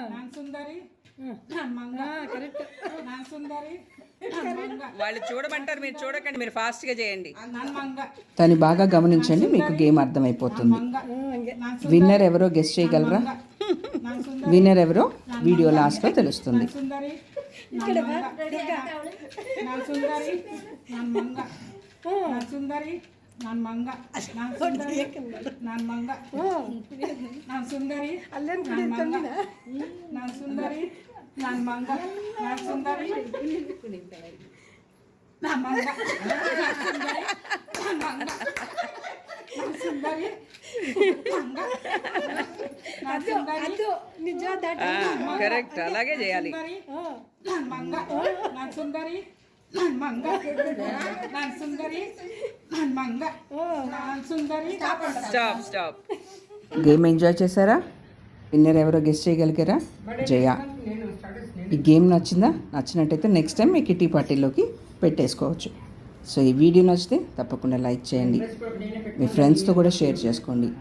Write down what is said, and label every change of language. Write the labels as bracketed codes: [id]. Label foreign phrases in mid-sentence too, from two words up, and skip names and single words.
[te] వాళ్ళు చూడమంటారు, మీరు చూడకండి, మీరు ఫాస్ట్గా చేయండి. తను బాగా గమనించండి, మీకు గేమ్ అర్థమైపోతుంది. విన్నర్ ఎవరో గెస్ట్ చేయగలరా? విన్నర్ ఎవరో [en] video last [te] తెలుస్తుంది. [kn] ನಾನು ಮಂಗ ನಾನು ಸುಂದರಿ ನಾನು ಮಂಗ ನಾನು ಸುಂದರಿ ಅಲ್ಲೇನು ಕುಡಿತಾನೆ ನಾನು ಸುಂದರಿ ನಾನು ಮಂಗ ನಾನು ಸುಂದರಿ ನಾನು ಮಂಗ ನಾನು ಮಂಗ ನಾನು ಸುಂದರಿ ಮಂಗ ನಾನು ಸುಂದರಿ ಅದು ನಿಜ [te] కరెక్ట్, అలాగే చేయాలి. [kn] ನಾನು ಮಂಗ ನಾನು సుందరి ನಾನು ಮಂಗ ನಾನು ಸುಂದರಿ ನಾನು ಮಂಗ ನಾನು సుందరి. [te] స్టాప్. [en] game enjoy [te] చేశారా? విన్నర్ ఎవరో గెస్ట్ చేయగలిగారా? జయ. ఈ గేమ్ నచ్చిందా? నచ్చినట్టయితే [en] next time [te] మీ [en] kitty party [te] పెట్టేసుకోవచ్చు. సో ఈ వీడియో నచ్చితే తప్పకుండా లైక్ చేయండి, మీ ఫ్రెండ్స్తో కూడా షేర్ చేసుకోండి.